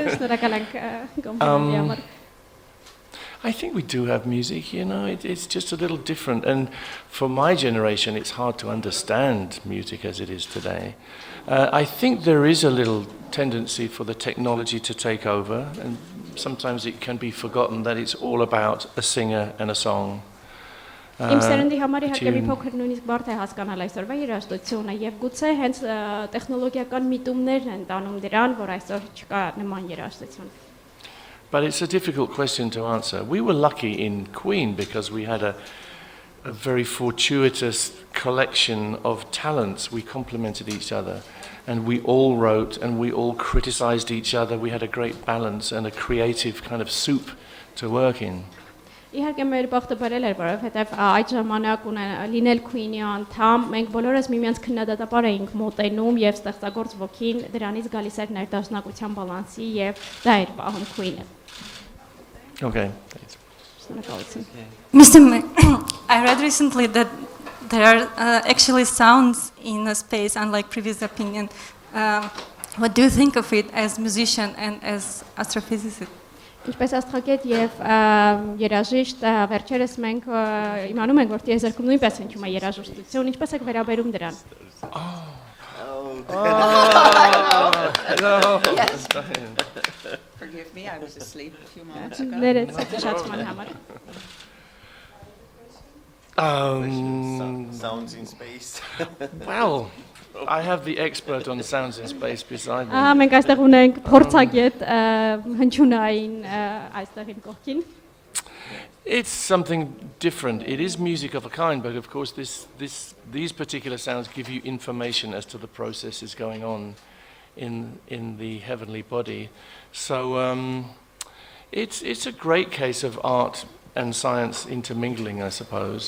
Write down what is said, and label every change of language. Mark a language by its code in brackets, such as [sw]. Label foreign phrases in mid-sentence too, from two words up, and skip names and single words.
[en] I think we do have music, you know, it's just a little different. And for my generation, it's hard to understand music as it is today. I think there is a little tendency for the technology to take over, and sometimes it can be forgotten that it's all about a singer and a song. [hy] Իմ սերնդի համար իհարկե մի փոքր նույնիսկ բարդ է հասկանալ այսօրվա երաժշտությունը եւ գուցե հենց տեխնոլոգիական միտումներն են տանում դրան, որ այսօր չկա նման երաժշտություն։ [en] But it's a difficult question to answer. We were lucky in Queen because we had a very fortuitous collection of talents. We complemented each other, and we all wrote and we all criticized each other. We had a great balance and a creative kind of soup to work in. [hy] Իհարկե մեր բախտը բարել էր, որովհետև այդ ժամանակ լինել Queen-ի անդամ, մենք բոլորս միմյանց քննադատաբար էինք մոտենում եւ ստեղծագործ ոգին դրանից գալիս էր ներդաշնակության բալանսի եւ դա էր պահում Queen-ը։ [en] Okay. [hy] Շնորհակալություն։ [en] Mr. May, I read recently that there are actually sounds in a space, unlike previous opinion. What do you think of it as musician and as astrophysicist? [hy] Ինչպես աստղագետ եւ երաժիշտ վերջերս մենք իմանում ենք որ տիեզերքում նույնպես հնչում է երաժշտություն, ինչպես եք վերաբերում դրան։ [en] Yes. Forgive me, I was asleep a few moments ago. [hy] Ներեցեք շացման համար։ [en] Sounds in space. Well, I have the expert on sounds in space beside me. [hy] Մենք այստեղ ունենք փորձագետ հնչյունային այստեղին կողքին։ [en] It's something different. It is music of a kind, but of course these particular sounds give you information as to the processes going on in the heavenly body. So it's a great case of art and science intermingling, I suppose.